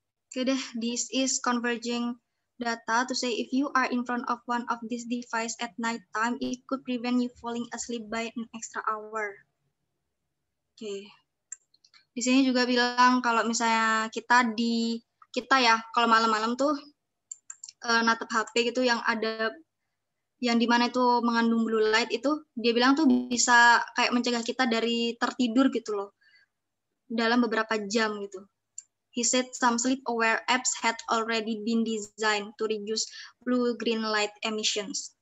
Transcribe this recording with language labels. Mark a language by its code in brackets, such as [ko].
[id] Oke deh, [en] this is converging data to say if you are in front of one of these devices at night time, it could prevent you falling asleep by an extra hour. Oke. [id] Di sini juga bilang kalau misalnya kita ya kalau malam-malam tuh natap HP gitu yang dimana itu mengandung blue light itu, dia bilang tuh bisa kayak mencegah kita dari tertidur gitu loh dalam beberapa jam gitu. [en] He said some sleep-aware apps had already been designed to reduce blue-green light emissions.